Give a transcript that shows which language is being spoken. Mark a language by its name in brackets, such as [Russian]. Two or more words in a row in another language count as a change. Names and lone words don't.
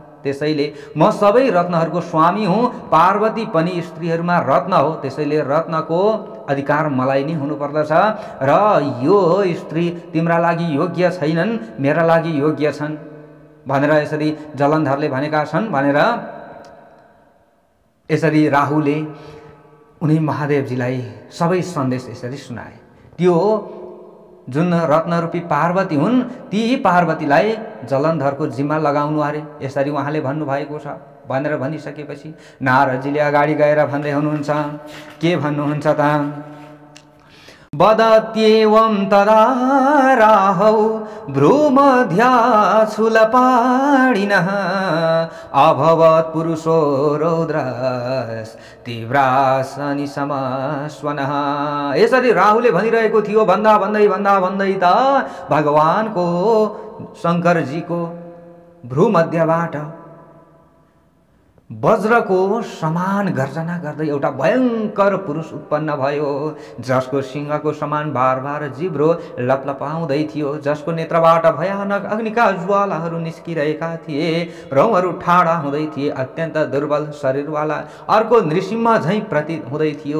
[Nepali] त्यसैले म सबै रत्नहरूको स्वामी हुँ। पार्वती पनि स्त्रीहरूमा रत्न हो, त्यसैले रत्नको अधिकार मलाई नै हुनुपर्दछ र यो स्त्री तिम्रा लागि योग्य छैनन्, मेरा लागि योग्य छन् भनेर यसरी जलन्धरले भनेका छन् भनेर यसरी राहुले उनी महादेवजीलाई सबै सन्देश यसरी सुनाए। त्यो जुन रत्नरूपी पार्वती हुन् ती पार्वतीलाई जलन्धरको जिम्मा लगाउनु अरे यसरी उहाँले भन्नुभएको छ भनेर भनिसकेपछि नारदजीले अगाडि गएर भन्दै हुनुहुन्छ। के भन्नुहुन्छ त? [Sanskrit] वदत्येवं तदा राहौ भ्रूमध्याच्छूलपाणिनः अभवत् पुरुषो रौद्रस् तीव्रासनि समस्वनः। [Nepali] यसरी राहुले भनिरहेको थियो। भन्दा भन्दै त भगवानको शङ्करजीको भ्रूमध्यबाट वज्रको समान गर्जना गर्दै एउटा भयङ्कर पुरुष उत्पन्न भयो, जसको सिंहको समान बार बार जिब्रो लपलपाउँदै थियो, जसको नेत्रबाट भयानक अग्निका ज्वालाहरू निस्किरहेका थिए, रौँहरू ठाडा हुँदै थिए, अत्यन्त दुर्बल शरीरवाला अर्को नृसिंह झैँ प्रतीत हुँदै थियो।